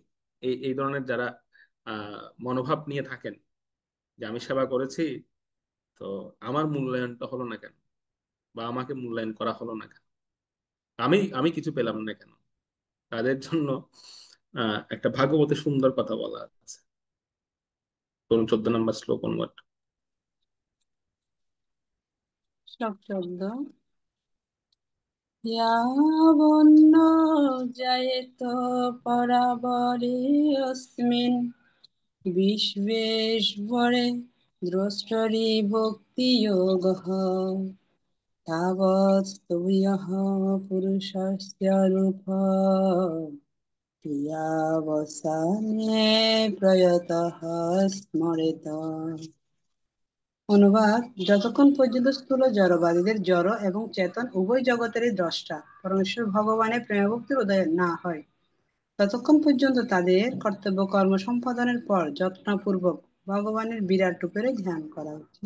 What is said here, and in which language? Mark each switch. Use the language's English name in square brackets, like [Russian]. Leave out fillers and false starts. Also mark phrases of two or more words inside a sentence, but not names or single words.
[Bangla] এই এই ধরনের যারা মনোভাব নিয়ে থাকেন যে আমি সেবা করেছি, তো আমার মূল্যায়নটা হলো না কেন, বা আমাকে মূল্যায়ন করা হলো না কেন, আমি আমি কিছু পেলাম না কেন, তাদের জন্য একটা ভাগবতে সুন্দর কথা বলা আছে। ধরুন 14 নম্বর শ্লোক অনুবাদ। শ্লোক 14। [Sanskrit] यावन्न जायेत परावरे अस्मिन् विश्वेश्वरे द्रष्टरि भक्तियोगः तावत्तु यः पुरुषस्य रूपः क्रियावसाने प्रयतः स्मरेत। [Bangla] অনুবাদ: যতক্ষণ পর্যন্ত স্থূল জড়বাদীদের জড় এবং চেতন উভয় জগতেরই দ্রষ্টা পরমেশ্বর ভগবানের প্রেমভক্তির উদয় না হয়, ততক্ষণ পর্যন্ত তাদের কর্তব্য কর্ম সম্পাদনের পর যত্নপূর্বক ভগবানের বিরাট রূপের ধ্যান করা উচিত।